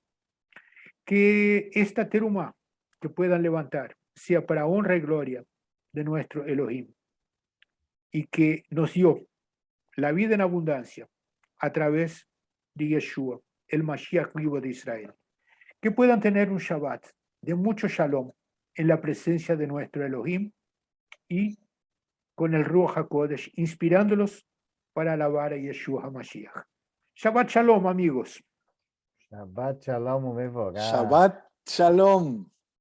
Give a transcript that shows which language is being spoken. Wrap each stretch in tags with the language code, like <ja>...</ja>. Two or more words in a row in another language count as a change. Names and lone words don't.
<es>Que esta terumá que puedan levantar sea para honra y gloria de nuestro Elohim, y que nos dio la vida en abundancia a través de Yeshua, el Mashiach vivo de Israel. Que puedan tener un Shabbat de mucho shalom en la presencia de nuestro Elohim y con el</es> <he>רוח הקודש,</he> <es>inspirándolos para alabar a</es> <he>ישוע המשיח. שבת שלום,</he> <es>amigos.</es> <he>שבת שלום ומבורך. שבת שלום.</he>